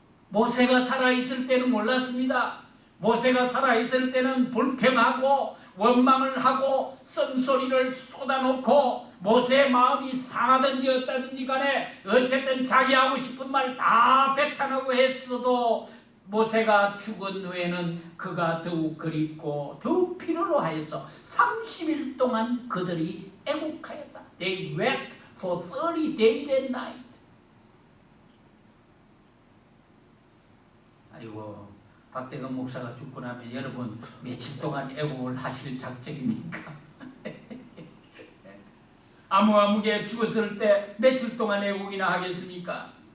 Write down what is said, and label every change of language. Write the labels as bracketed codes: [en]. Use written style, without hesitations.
[ko] 모세가 살아있을 때는 몰랐습니다. 모세가 살아있을 때는 불평하고 원망을 하고 쓴소리를 쏟아놓고 모세의 마음이 상하든지 어쩌든지 간에 어쨌든 자기 하고 싶은 말 다 배탄하고 했어도 모세가 죽은 후에는 그가 더욱 그립고 더욱 필요로 하여서 30일 동안 그들이 애곡하였다. [en] They wept for 30 days and night. [ko] 아이고, 박대건 목사가 죽고 나면 여러분 며칠 동안 애곡을 하실 작정입니까? 아무개 죽었을 때 며칠 동안 애곡이나 하겠습니까?